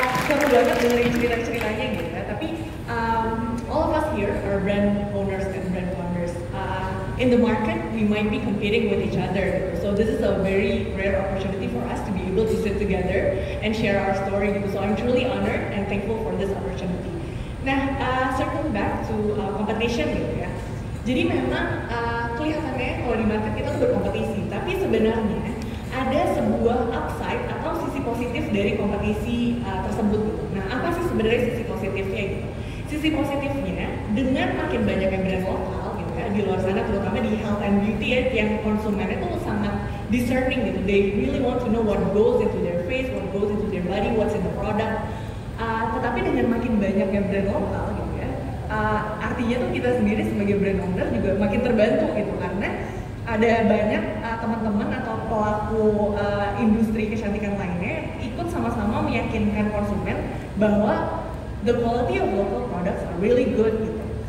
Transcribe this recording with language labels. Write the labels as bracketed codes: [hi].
[id] Seru banget dengerin cerita-ceritanya gitu ya. Tapi [en] all of us here are brand owners and brand founders. In the market, we might be competing with each other. So this is a very rare opportunity for us to be able to sit together and share our story. So I'm truly honored and thankful for this opportunity. Nah, circling back to competition [id] gitu ya. Jadi memang kelihatannya kalau di market kita tuh berkompetisi, tapi sebenarnya ada sebuah upside atau sisi positif dari kompetisi tersebut gitu. Nah, apa sih sebenarnya sisi positifnya gitu? Sisi positifnya dengan makin banyaknya brand lokal gitu ya di luar sana, terutama di [en] health and beauty [id] ya, yang konsumennya tuh sangat discerning gitu. [en] They really want to know what goes into their face, what goes into their body, what's in the product. [id] Tetapi dengan makin banyaknya brand lokal gitu ya, artinya tuh kita sendiri sebagai brand owner juga makin terbantu gitu, karena ada banyak teman-teman atau pelaku industri kecantikan lainnya ikut sama-sama meyakinkan konsumen bahwa [en] the quality of local products are really good [id] gitu.